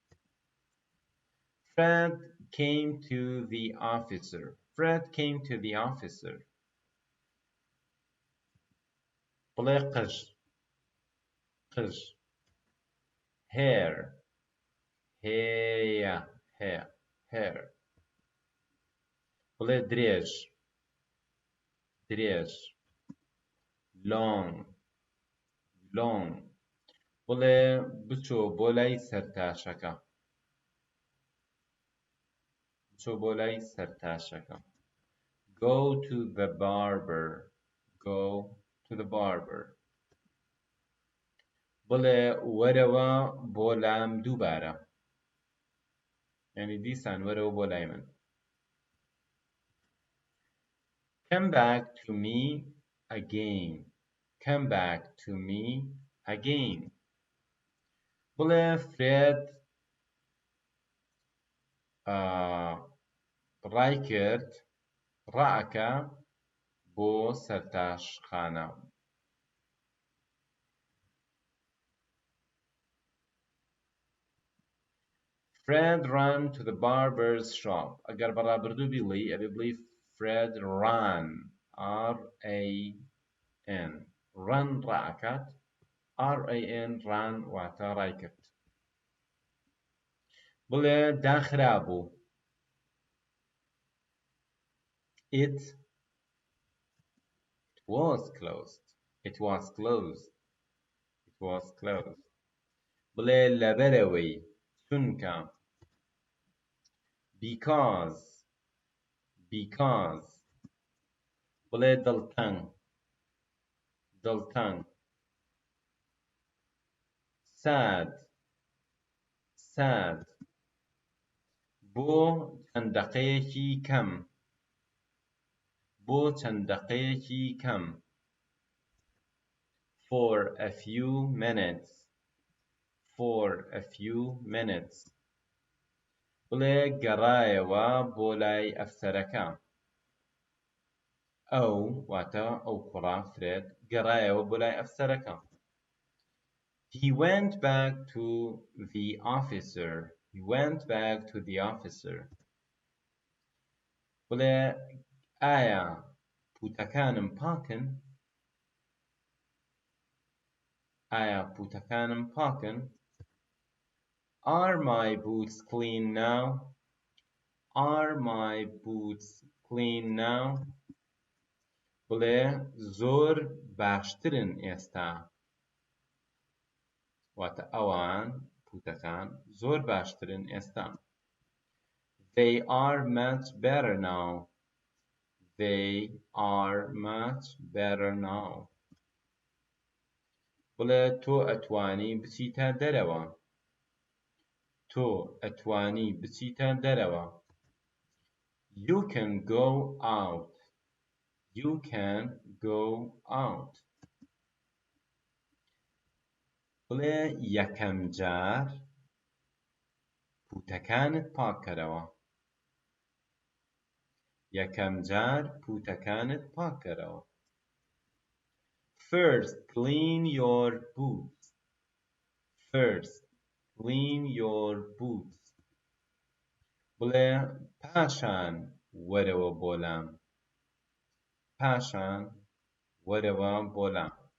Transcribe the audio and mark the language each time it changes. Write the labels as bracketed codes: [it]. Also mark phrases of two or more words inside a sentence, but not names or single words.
[en] Fred came to the officer. Fred came to the officer. [ckb] بڵێ قژ. قژ. [en] hair. هەیە. hair. hair. [ckb] بڵێ درێژ. درێژ. [en] long. long. [ckb] بڵێ بچۆ بۆ لای سەرتاشەکە. بچۆ بۆ لای سەرتاشەکە. [en] go to the barber. go to the barber. [ckb] بڵێ وەرەوە بۆ لام دووبارە. یعنی دیسان وەرەوە بۆ لای من. [en] come back to me again. come back to me again. [ckb] بڵێ فرێد ڕای کرد ڕائەکە بۆ سەرتاشخانە. [en] Fred ran to the barber's shop. [ckb] ئەگەر بەڕابردوو بیڵی ئەبێ بڵی Fred ran. [en] R-A-N. run ڕائەکات. R-A-N ran [ckb] واتە ڕای کرد. بڵێ داخرابوو. [en] It was closed. It was closed. It was closed. [ckb] بڵێ لەبەرەوەی چونکە. [en] because. because. [ckb] بڵێ دڵتەنگ. دڵتەنگ. [en] sad. sad. [ckb] بۆ چەند دەقەیەکی کەم. بۆ چەند دەقەیەکی کەم. [en] for a few minutes. for a few minutes. [ckb] بڵێ گەڕایەوە بۆ لای ئەفسەرەکە. ئەو واتە ئەو کوڕا فرێد گەڕایەوە بۆ لای ئەفسەرەکە. [en] He went back to the officer. He went back to the officer. [ckb] بڵێ ئایا پوتەکانم پاکن؟ ئایا پوتەکانم پاکن؟ [en] Are my boots clean now? Are my boots clean now? [ckb] بڵێ زۆر باشترن ئێستا. واتە ئەوان پوتەکان زۆر باشترن ئێستا. [en] They are much better now. They are much better now. [ckb] بڵێ تۆ ئەتوانی بچیتە دەرەوە. تۆ ئەتوانی بچیتە دەرەوە. [en] You can go out. You can go out. [ckb] بڵێ یەکەم جار پوتەکانت پاکەرەوە. یەکەم جار پوتەکانت پاکەرەوە. [en] First, clean your boots. First, clean your boots. [ckb] بڵێ پاشان وەرەوە بۆلام. پاشان وەرەوە بۆلام.